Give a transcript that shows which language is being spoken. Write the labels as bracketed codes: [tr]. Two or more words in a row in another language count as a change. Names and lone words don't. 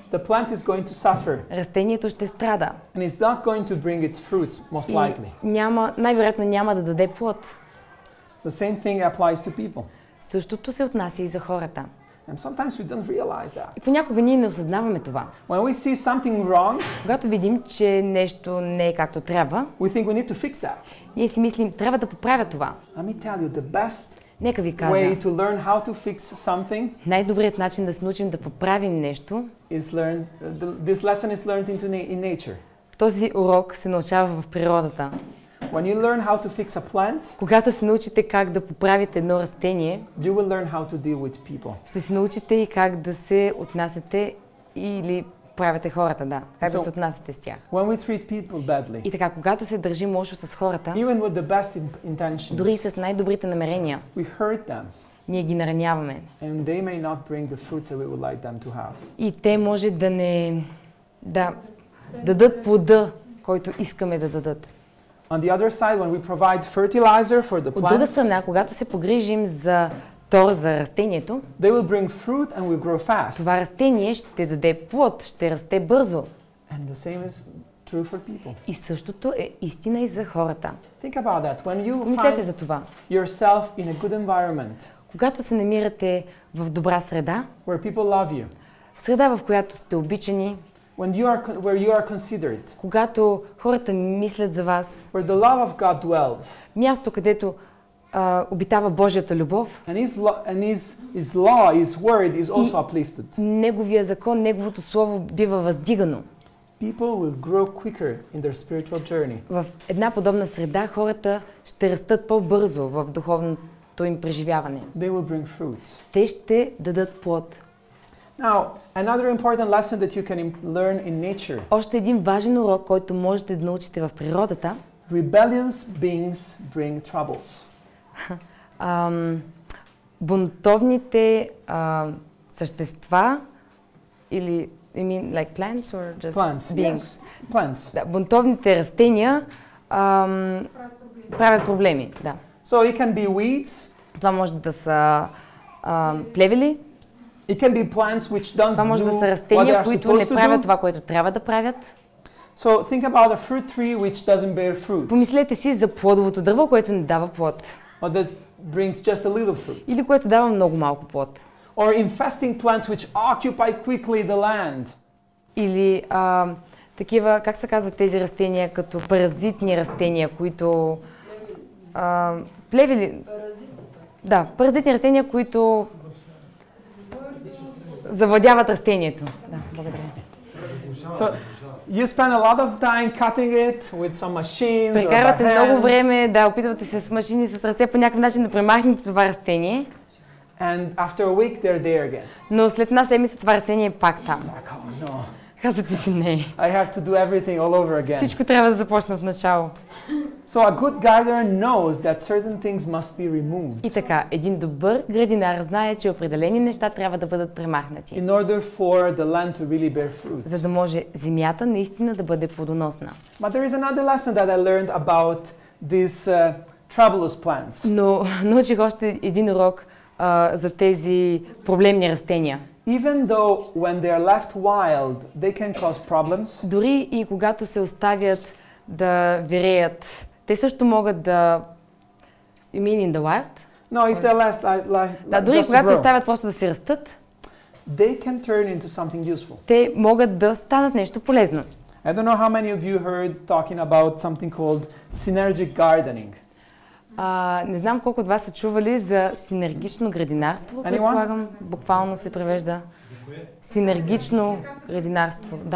[en] the plant is going to suffer [bg] растението ще страда. [en] and it's not going to bring its fruits, most likely. [bg] И най-вероятно няма да даде плод. [en] The same thing applies to people. [bg] Същото се отнася и за хората. [en] And sometimes we don't realize that. [bg] И понякога ние не осъзнаваме това. [en] When we see something wrong, [bg] Когато видим, че нещо не е както трябва, [en] we think we need to fix that. [bg] ние си мислим, трябва да поправя това. [en] Let me tell you, the best [bg] Нека ви кажа, [en] way to learn how to fix something [bg] най-добрият начин да се научим да поправим нещо, [en] is this lesson is learned in nature. [bg] този урок се научава в природата. [en] When you learn how to fix a plant, [bg] Когато се научите как да поправите едно растение, [en] you will learn how to deal with people. [bg] ще се научите и как да се отнасяте или правите хората, как да се отнасяте с тях. [en] When we treat people badly, [bg] И така, когато се държим лошо с хората, [en] even with the best intentions, [bg] дори и с най-добрите намерения, [en] we hurt them, [bg] ние ги нараняваме. [en] and they may not bring the fruits that we would like them to have. [bg] И те може да не дадат плода, който искаме да дадат. [en] On the other side, when we provide fertilizer for the [bg] От друга [en] plants, [bg] страна, когато се погрижим за тор за растението, [en] they will bring fruit and will grow fast. [bg] това растение ще даде плод, ще расте бързо. [en] And the same is true for people. [bg] И същото е истина и за хората. [en] Think about that. When you [bg] Помислете [en] find [bg] за това. [en] yourself in a good environment, [bg] Когато се намирате в добра среда, [en] where people love you, [bg] среда, в която сте обичани, [en] where you are considered, [bg] когато хората мислят за вас, [en] where the love of God dwells, [bg] място, където обитава Божията любов, [en] and His law, His word is also uplifted. [bg] Неговия закон, Неговото слово бива въздигано. [en] People will grow quicker in their spiritual journey. [bg] В една подобна среда хората ще растат по-бързо в тяхното им преживяване. [en] They will bring fruit. [bg] Те ще дадат плод. [en] Now, another important lesson that you can learn in nature. [bg] Още един важен урок, който можете да научите в природата. [en] Rebellious beings bring troubles. [bg] Бунтовните същества или [en] you mean like plants or just Plants, beings? yes. Plants. [bg] Да, бунтовните растения правят проблеми, да. [en] So it can be weeds. [bg] Това може да са плевели, [en] It can be plants which don't [bg] това може [en] do [bg] да са [en] what they [bg] растения, [en] are [bg] които не [en] supposed to [bg] правят [en] do. [bg] това, което трябва да правят. [en] So think about a fruit tree which doesn't bear fruit, [bg] Помислете си за плодовото дърво, което не дава плод. [en] or that brings just a little fruit. [bg] Или което дава много малко плод. [en] Or infesting plants which occupy quickly the land. [bg] Или такива, как се казват тези растения, като паразитни растения, които... плевели... Да, паразитни растения, които завладяват растението. Да, благодаря. [en] So you spend a lot of time cutting it with some machines or by [bg] Прекарвате много [en] hand, [bg] време да опитвате се с машини, с ръце по някакъв начин да премахнете това растение, [en] and after a week they're there again. [bg] но след една седмица това растение е пак там. [en] Like, oh no, [bg] Казвате си не. [en] I have to do everything all over again. [bg] Всичко трябва да започне от начало. [en] So a good gardener knows that certain things must be removed [bg] И така, един добър градинар знае, че определени неща трябва да бъдат премахнати, [en] in order for the land to really bear fruit. [bg] за да може земята наистина да бъде плодоносна. [en] But there is another lesson that I learned about these troublous plants. [bg] Но научих още един урок за тези проблемни растения. [en] Even though when they are left wild, they can cause problems. [bg] Дори и когато се оставят да виреят, те също могат да... [en] You mean in the wild? No, if they're left [bg] Да, дори [en] just to [bg] когато се [en] grow, [bg] оставят просто да се растат, [en] they can turn into something useful. [bg] те могат да станат нещо полезно. [en] I don't know how many of you heard talking about something called synergic gardening. [bg] Не знам колко от вас са чували за синергично градинарство. [en] Anyone? [bg] Предполагам, буквално се превежда. Синергично градинарство, да?